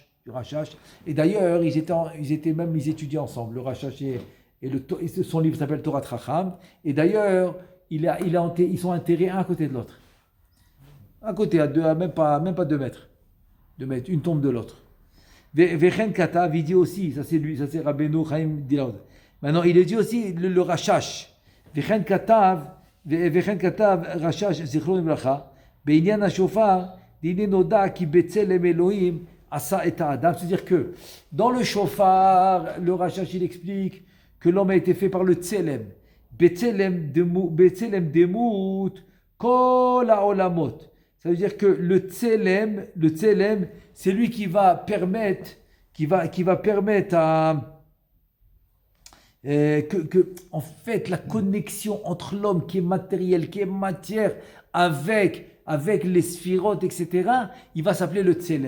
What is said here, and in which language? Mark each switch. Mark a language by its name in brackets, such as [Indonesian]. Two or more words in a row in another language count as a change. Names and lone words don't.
[French] Et d'ailleurs, ils étudiaient ensemble, le Rashash et son livre s'appelle Torah Chacham. Et d'ailleurs, ils sont enterrés un à côté de l'autre. À côté, même pas 2 mètres. 2 mètres, une tombe de l'autre. [Hebrew] וכן כתב, [French] il dit aussi, ça c'est lui, ça c'est Rabbeinu Chaim Dilaud. Maintenant, il dit aussi le Rashash. [Hebrew] וכן כתב, רש"ש, זכרונו לברכה, בענין השופר, דין נודע כי בצלם אלוקים, עשה את אדם. [French] C'est-à-dire que dans le shofar, le Rashash il explique que l'homme a été fait par le Tselem. [Hebrew] בצלם דמות, כל העולמות. [French] Ça veut dire que le Tselem, c'est lui qui va permettre en fait, la connexion entre l'homme qui est matériel, qui est matière, avec les sphirotes, etc., il va s'appeler le Tselem.